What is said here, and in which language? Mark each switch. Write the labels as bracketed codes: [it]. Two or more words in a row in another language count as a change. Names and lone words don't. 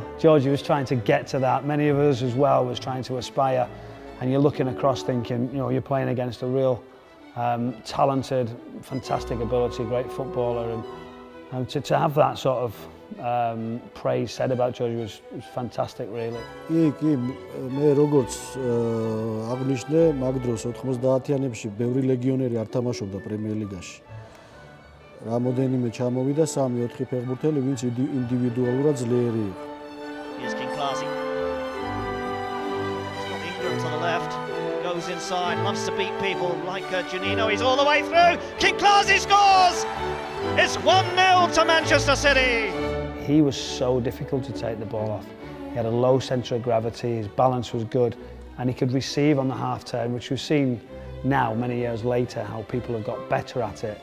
[en] Georgie was trying to get to that. Many of us as well was trying to aspire, and you're looking across thinking, you're playing against a real talented, fantastic ability, great footballer, and to have that sort of praise said about Georgie was fantastic, really. [ka] კი, მე როგორც აღნიშნე, მაგ დროს 90-იანებში ბევრი ლეგიონერი არ თამაშობდა პრემიერ ლიგაში. რამოდენიმე ჩამოვიდა 3-4 ფეხბურთელი, ვინც ინდივიდუალურად ძლიერი იყო. [en] Here's Kinkladze. He's got Ingram to the left, goes inside, loves to beat people like Juninho. He's all the way through. Kinkladze scores! It's 1-0 to Manchester City. He was so difficult to take the ball off. He had a low centre of gravity, his balance was good, and he could receive on the half-turn, which we've seen now, many years later, how people have got better at it.